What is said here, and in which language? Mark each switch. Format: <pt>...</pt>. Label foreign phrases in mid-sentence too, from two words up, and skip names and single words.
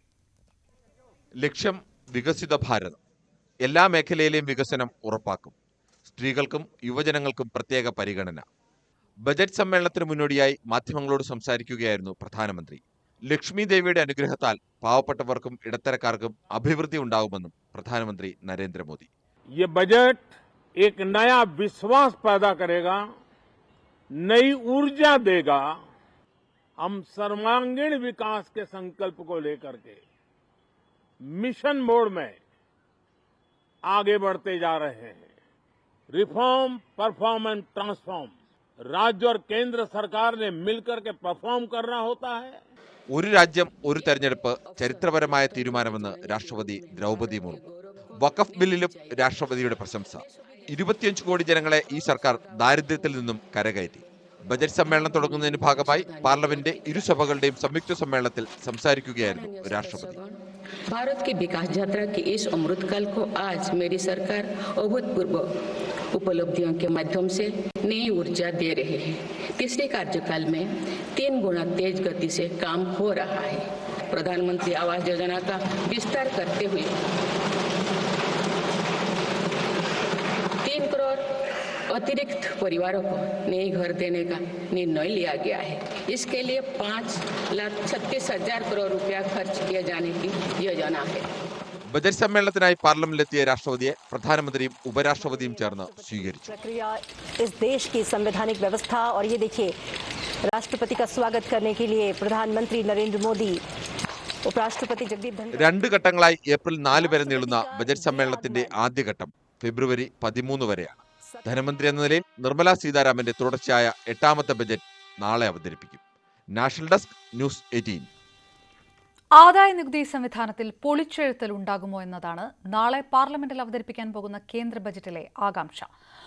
<ml>ലക്ഷ്യം വികസിത ഭാരതം. എല്ലാ മേഖലയിലെയും വികസനം ഉറപ്പാക്കും. സ്ത്രീകൾക്കും യുവജനങ്ങൾക്കും പ്രത്യേക പരിഗണന. ബജറ്റ് സമ്മേളനത്തിന് മുന്നോടിയായി മാധ്യമങ്ങളോട് സംസാരിക്കുകയായിരുന്നു പ്രധാനമന്ത്രി. ലക്ഷ്മി ദേവിയുടെ അനുഗ്രഹത്താൽ പാവപ്പെട്ടവർക്കും ഇടത്തരക്കാർക്കും അഭിവൃദ്ധി ഉണ്ടാകുമെന്നും പ്രധാനമന്ത്രി നരേന്ദ്രമോദി.</ml> <hi>ये बजट एक नया विश्वास पैदा करेगा, नई ऊर्जा देगा. हम सर्वांगीण विकास के संकल्प को लेकर के</hi> <en>mission mode</en> <hi>में आगे बढ़ते जा रहे हैं.</hi> <en>Reform, perform and transform.</en> <hi>राज्य और केंद्र सरकार ने मिलकर के परफॉर्म करना होता है.</hi> <ml>ഒരു രാജ്യം ഒരു തെരഞ്ഞെടുപ്പ് ചരിത്രപരമായ തീരുമാനമെന്ന് രാഷ്ട്രപതി ദ്രൗപദി മുർമു. വഖഫ് ബില്ലിലും രാഷ്ട്രപതിയുടെ പ്രശംസ. 25 കോടി ജനങ്ങളെ ഈ സർക്കാർ ദാരിദ്ര്യത്തിൽ നിന്നും കരകയറ്റി. ബജറ്റ് സമ്മേളനം തുടങ്ങുന്നതിന് ഭാഗമായി പാർലമെന്റ് ഇരുസഭകളുടെയും സംയുക്ത സമ്മേളനത്തിൽ സംസാരിക്കുകയായിരുന്നു രാഷ്ട്രപതി.</ml> <hi>भारत की विकास यात्रा के इस अमृतकाल को आज मेरी सरकार अभूतपूर्व उपलब्धियों के माध्यम से नई ऊर्जा दे रही है. तीसरे कार्यकाल में 3 गुना तेज गति से काम हो रहा है. प्रधानमंत्री आवास योजना का विस्तार करते हुए 3 करोड़ अतिरिक्त परिवारों को नए घर देने का निर्णय लिया गया है. इसके लिए 5,36,000 करोड़ रुपया खर्च किए जाने की योजना है.</hi> <ml>ബജറ്റ് സമ്മേളനത്തിനായി പാർലമെന്റിലെത്തിയ രാഷ്ട്രപതിയെ പ്രധാനമന്ത്രിയും ഉപരാഷ്ട്രപതിയും ചേർന്ന് സ്വീകരിച്ചു.</ml> <hi>इस देश की संवैधानिक व्यवस्था और ये देखिए राष्ट्रपति का स्वागत करने के लिए प्रधानमंत्री नरेंद्र मोदी, उपराष्ट्रपति जगदीप धनखड़.</hi> <ml>2 ഘട്ടങ്ങളായി ഏപ്രിൽ 4 വരെ നീളുന്ന ബജറ്റ് സമ്മേളനത്തിന്റെ ആദ്യഘട്ടം ഫെബ്രുവരി 13 വരെയാണ്. ധനമന്ത്രി എന്ന നിലയിൽ നിർമ്മല സീതാരാമന്റെ തുടർച്ചയായ 8ാമത്തെ ബജറ്റ് നാളെ അവതരിപ്പിക്കും. നാഷണൽ ഡെസ്ക് ന്യൂസ് 18. ആദായ നികുതി സംവിധാനത്തിൽ പൊളിച്ചെഴുത്തൽ ഉണ്ടാകുമോ എന്നതാണ് നാളെ പാർലമെന്റിൽ അവതരിപ്പിക്കാൻ പോകുന്ന കേന്ദ്ര ബജറ്റിലെ ആകാംക്ഷ.</ml>